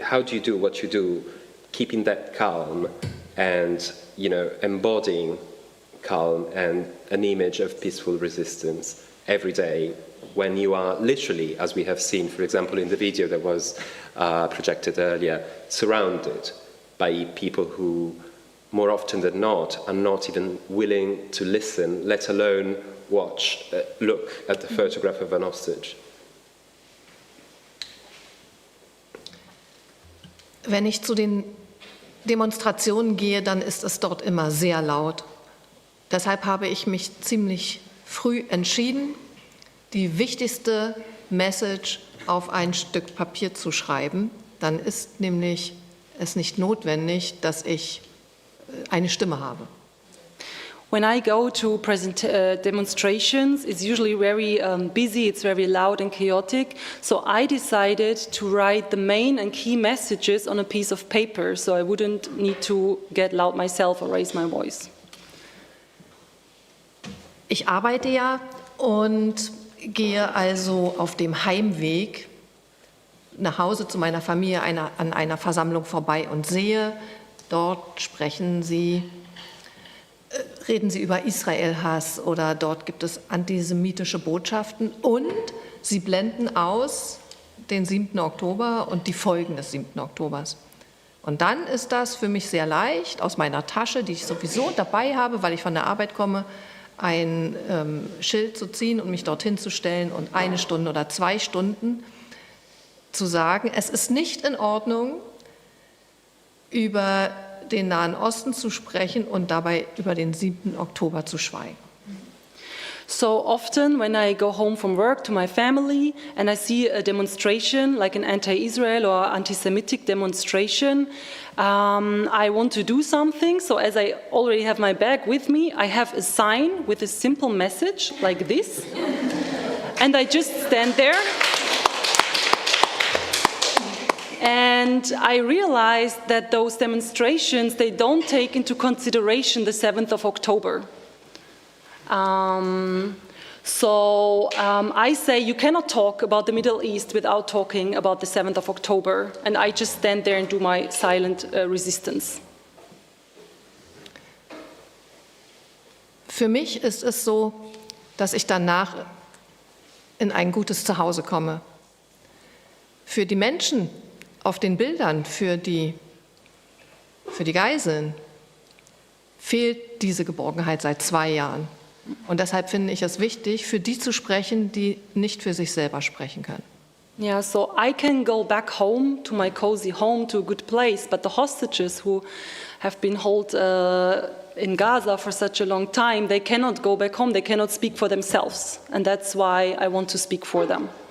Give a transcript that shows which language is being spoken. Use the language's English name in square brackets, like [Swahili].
[English] How do you do what you do, keeping that calm and, embodying calm and an image of peaceful resistance every day when you are literally, as we have seen, for example, in the video that was projected earlier, surrounded by people who, more often than not, are not even willing to listen, let alone look at the photograph of an hostage. [German] Wenn ich zu den Demonstrationen gehe, dann ist es dort immer sehr laut. Deshalb habe ich mich ziemlich früh entschieden, die wichtigste Message auf ein Stück Papier zu schreiben. Dann ist nämlich es nicht notwendig, dass ich eine Stimme habe. [English] When I go to demonstrations, it's usually very busy, it's very loud and chaotic. So I decided to write the main and key messages on a piece of paper, so I wouldn't need to get loud myself or raise my voice. [German] Ich arbeite ja und gehe also auf dem Heimweg nach Hause zu meiner Familie an einer Versammlung vorbei und sehe, dort reden sie über Israel-Hass oder dort gibt es antisemitische Botschaften und sie blenden aus den 7. Oktober und die Folgen des 7. Oktobers. Und dann ist das für mich sehr leicht, aus meiner Tasche, die ich sowieso dabei habe, weil ich von der Arbeit komme, ein Schild zu ziehen und mich dorthin zu stellen und 1 Stunde oder 2 Stunden zu sagen, es ist nicht in Ordnung, über den Nahen Osten zu sprechen und dabei über den 7. Oktober zu schweigen. [English] So often when I go home from work to my family and I see a demonstration like an anti-Israel or anti-Semitic demonstration, I want to do something. So as I already have my bag with me, I have a sign with a simple message like this. And I just stand there. And I realized that those demonstrations, they don't take into consideration the 7th of October. I say you cannot talk about the Middle East without talking about the 7th of October. And I just stand there and do my silent resistance. [German] Für mich ist es so, dass ich danach in ein gutes Zuhause komme. Für die Menschen auf den Bildern, für die Geiseln, fehlt diese Geborgenheit seit 2 Jahren. Und deshalb finde ich es wichtig, für die zu sprechen, die nicht für sich selber sprechen können. [English] Yeah, so I can go back home to my cozy home, to a good place, but the hostages who have been held in Gaza for such a long time, they cannot go back home, they cannot speak for themselves. And that's why I want to speak for them.